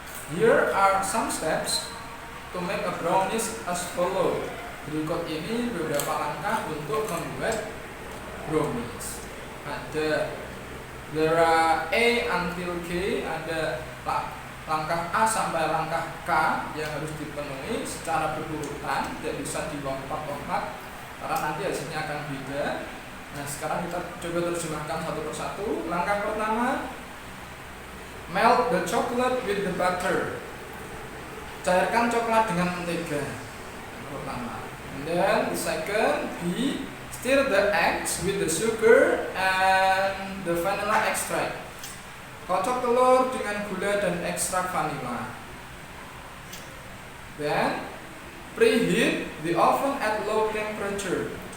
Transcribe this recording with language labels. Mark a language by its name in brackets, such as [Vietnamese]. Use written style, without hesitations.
[English] Here are some steps to make a brownies as follow. [Indonesian] Berikut ini beberapa langkah untuk membuat brownies. [English] There are A until K, [Indonesian] ada langkah A sampai langkah K yang harus dipenuhi secara berurutan, tidak bisa dilompat-lompat karena nanti hasilnya akan beda. Nah, sekarang kita coba terjemahkan satu persatu. Langkah pertama, [English] melt the chocolate with the butter. [Indonesian] Cairkan coklat dengan mentega. Yang pertama. [English] And then the second, B, stir the eggs with the sugar and the vanilla extract. [Indonesian] Kocok telur dengan gula dan ekstrak vanila. [English] Then preheat the oven at low temperature.